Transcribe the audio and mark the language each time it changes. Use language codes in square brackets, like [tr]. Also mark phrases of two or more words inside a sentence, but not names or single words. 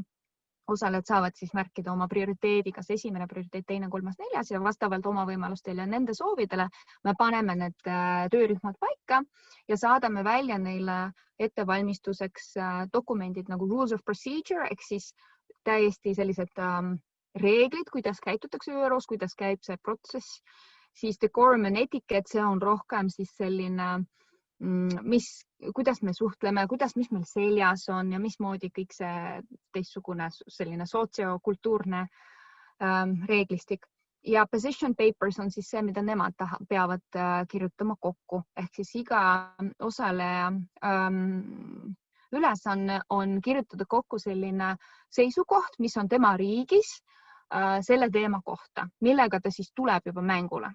[et] Osalejad saavad siis märkida oma prioriteedi, kas esimene prioriteet, teine, kolmas, neljas ja vastavalt oma võimalustele ja nende soovidele me paneme need töörühmad paika ja saadame välja neile ettevalmistuseks dokumendid nagu [en] Rules of Procedure [et] ehk siis täiesti sellised reeglid, kuidas käitutakse ÜROs, kuidas käib see protsess. [en] Siis decorum and etiquette, [et] see on rohkem siis selline kuidas me suhtleme, mis meil seljas on ja mismoodi kõik see teistsugune selline sotsiokultuurne reeglistik. Ja [en] position papers [et] on siis see, mida nemad peavad kirjutama kokku. Ehk siis iga osaleja ülesanne on kirjutada kokku selline seisukoht, mis on tema riigis selle teema kohta, millega ta siis tuleb juba mängule.